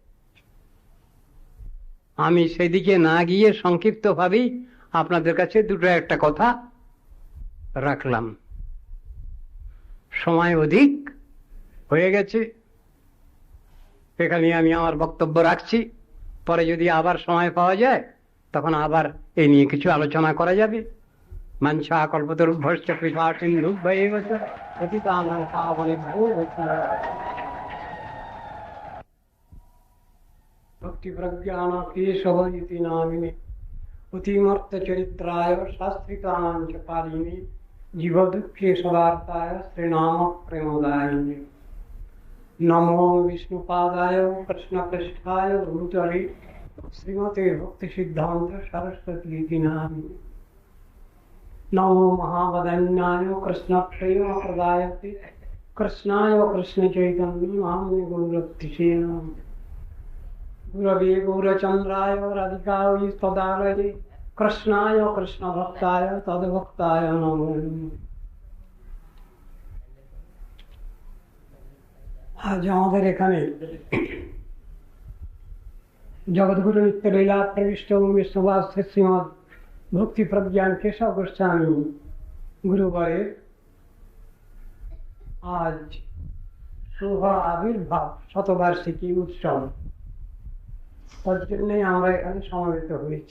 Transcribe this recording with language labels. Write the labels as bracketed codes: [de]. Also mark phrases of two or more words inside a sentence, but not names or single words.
[bn] আমি সেদিকে না গিয়ে সংক্ষিপ্ত ভাবেই আপনাদের কাছে দুটো একটা কথা রাখলাম। সময় অধিক হয়ে গেছে, এখানে আমি আমার বক্তব্য রাখছি। পরে যদি আবার সময় পাওয়া যায় তখন আবার এই নিয়ে কিছু আলোচনা করা যাবে। [sa] মাঞ্ছা কল্পতরুভ্যশ্চ কৃপা সিন্ধুভ্যেব চ পতিতানাং পাবনেভ্যো ভক্তি প্রজ্ঞান কেশব ইতি নামিনে অতিমর্ত চরিত্রায় শাস্ত্রিতানাং চ পালিনে জীব দুঃখে সদার্থায় শ্রীনাম প্রেমদায়িনে। নমো বিষ্ণুপাদায় কৃষ্ণপৃষ্ঠায় ভূতলে শ্রীমতে ভক্তি সিদ্ধান্ত সরস্বতী নামিনে। नमो महावदन्याय कृष्ण प्रेम प्रदायते कृष्णाय कृष्ण चैतन्य नाम गुणवत्तिसे नमः। गुरवे गौरचंद्राय राधिकायै तदालये कृष्णाय कृष्ण भक्ताय तद्भक्ताय नमो नमः। [bn] আজ আমাদের এখানে জগৎগুরু নিত্যলীলা প্রবিষ্ট বিষ্ণুবাস শ্রীমদ ভক্তি প্রজ্ঞান কেশব গোস্বামী গুরুবারের আজ শুভ আবির্ভাব শতবার্ষিকী উৎসব, তার জন্যে আমরা এখানে সমবেত হয়েছি।